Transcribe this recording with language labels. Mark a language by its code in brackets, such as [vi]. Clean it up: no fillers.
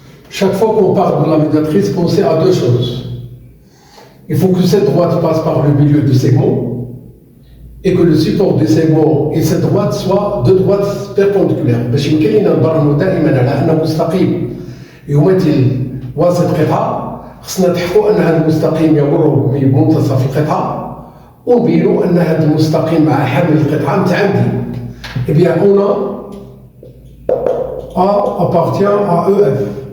[fr] Chaque fois qu'on parle de la médiatrice, pensez à deux choses. Il faut que cette droite passe par le milieu du segment et que le support du segment et cette droite soient deux droites perpendiculaires. [ar] باش يمكن لنا نبرهنوا دائما على أن مستقيم يمثل وسط قطعة، خصنا نتحققوا أن هذا المستقيم يمر بمنتصف القطعة، ونبينوا أن هذا المستقيم مع حامل القطعة متعامدين. [fr] Eh bien, on a A appartient à EF.